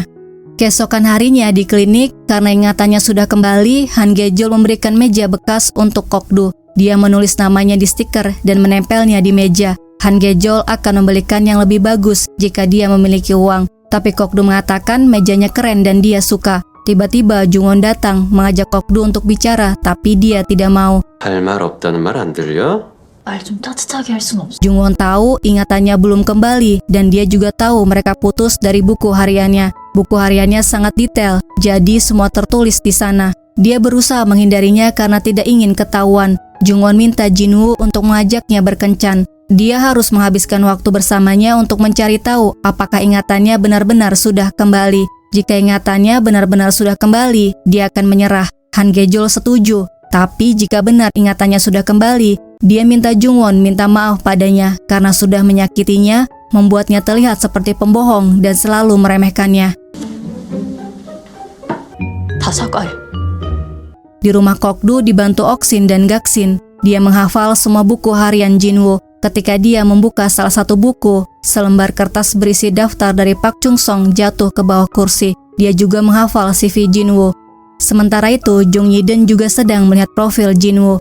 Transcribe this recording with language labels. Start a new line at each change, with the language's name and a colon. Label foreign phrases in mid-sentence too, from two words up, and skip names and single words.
Indonesian: Keesokan harinya di klinik, karena ingatannya sudah kembali, Hangejol memberikan meja bekas untuk Kok-do. Dia menulis namanya di stiker dan menempelnya di meja. Hangejol akan membelikan yang lebih bagus jika dia memiliki uang. Tapi Kok-do mengatakan mejanya keren dan dia suka. Tiba-tiba Jungwon datang mengajak Kok-do untuk bicara, tapi dia tidak mau.
Korean: 할 말 없다는 말 안 들려? 말 좀 따뜻하게 할 순 없어.
Indonesian: Jungwon tahu ingatannya belum kembali dan dia juga tahu mereka putus dari buku hariannya. Buku hariannya sangat detail, jadi semua tertulis di sana. Dia berusaha menghindarinya karena tidak ingin ketahuan. Jungwon minta Jinwoo untuk mengajaknya berkencan. Dia harus menghabiskan waktu bersamanya untuk mencari tahu apakah ingatannya benar-benar sudah kembali. Jika ingatannya benar-benar sudah kembali, dia akan menyerah. Hangejol setuju. Tapi jika benar ingatannya sudah kembali, dia minta Jungwon minta maaf padanya karena sudah menyakitinya, membuatnya terlihat seperti pembohong dan selalu meremehkannya.
Korean: 다 사과해.
Indonesian: Di rumah Kok-do dibantu Oksin dan Gaksin. Dia menghafal semua buku harian Jinwoo. Ketika dia membuka salah satu buku, selembar kertas berisi daftar dari Pak Chung-song jatuh ke bawah kursi. Dia juga menghafal CV Jinwoo. Sementara itu, Jung Yiden juga sedang melihat profil Jinwoo.